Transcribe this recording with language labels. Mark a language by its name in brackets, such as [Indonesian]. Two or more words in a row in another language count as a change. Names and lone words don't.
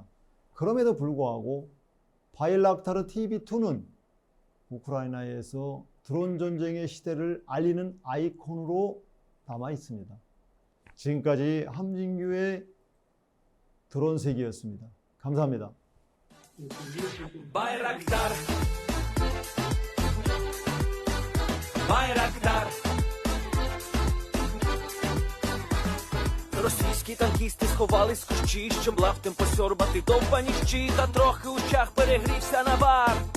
[Korean] 그럼에도 불구하고 바이락타르 TB2는 우크라이나에서 드론 전쟁의 시대를 알리는 아이콘으로 남아 있습니다. 지금까지 함진규의 드론 세계였습니다. 감사합니다. [Ukrainian] Байрактар. Байрактар. Російські танкісти сховались в кущі, щоб лаптем посьорбати довбані щі, та трохи у чах перегрівся навар.